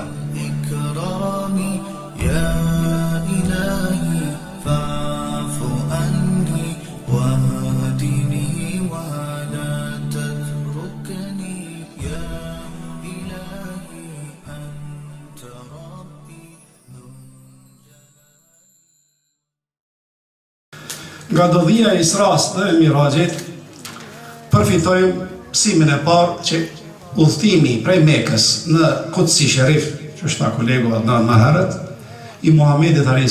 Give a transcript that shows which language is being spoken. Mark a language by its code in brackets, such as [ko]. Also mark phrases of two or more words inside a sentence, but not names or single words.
[ar] إكرامي يا إلهي فاعف عني واهدني ولا تتركني يا إلهي أنت ربي [sq] Nga dodhia e Isras dhe Mirajit, përfitojmë mësimin e parë që udhëtimi prej Mekës në Kutsi Sherif, që është ta kolegu Adnan më herët, i Muhamedit a.s.